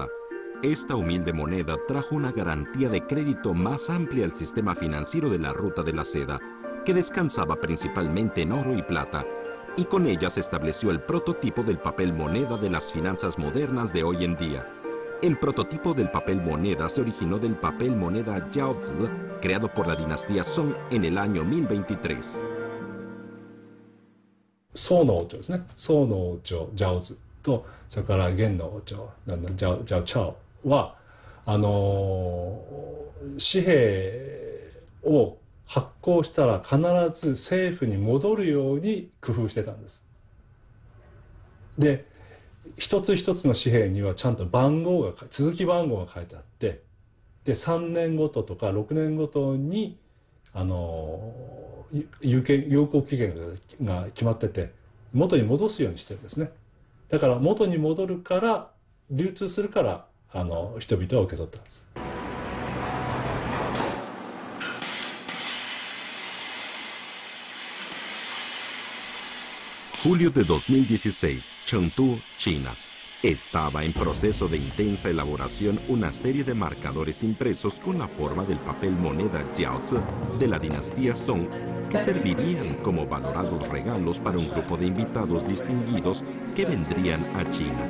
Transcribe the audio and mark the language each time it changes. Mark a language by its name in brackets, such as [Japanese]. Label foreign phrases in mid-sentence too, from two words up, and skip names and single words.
[Spanish] Esta humilde moneda trajo una garantía de crédito más amplia al sistema financiero de la ruta de la seda, que descansaba principalmente en oro y plata, y con ella se estableció el prototipo del papel moneda de las finanzas modernas de hoy en día. El prototipo del papel moneda se originó del papel moneda Jiaozi, creado por la dinastía Song en el año 1023. [Japanese] 宋の王朝ですね。宋の王朝ジャオズとそれから元の王朝ジャオチャオは紙幣を発行したら必ず政府に戻るように工夫してたんです。で一つ一つの紙幣にはちゃんと続き番号が書いてあって、で3年ごととか6年ごとに有効期限が決まってて元に戻すようにしてるんですね。だから元に戻るから流通するから人々は受け取ったんです。 [Spanish] Julio de 2016, Chengdu, China. Estaba en proceso de intensa elaboración una serie de marcadores impresos con la forma del papel moneda Jiaozi de la dinastía Song, que servirían como valorados regalos para un grupo de invitados distinguidos que vendrían a China.